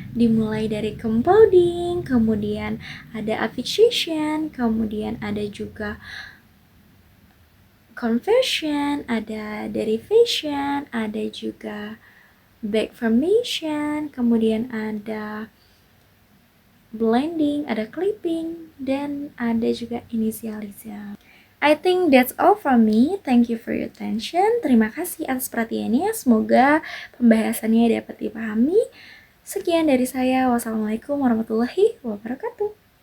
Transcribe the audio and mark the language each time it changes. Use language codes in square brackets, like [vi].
[id] Dimulai dari compounding, kemudian ada affixation, kemudian ada juga conversion, ada derivation, ada juga back formation, kemudian ada blending, ada clipping, dan ada juga initialism. [en] I think that's all from me. Thank you for your attention. [id] Terima kasih atas perhatiannya. Semoga pembahasannya dapat dipahami. Sekian dari saya. Wassalamualaikum warahmatullahi wabarakatuh.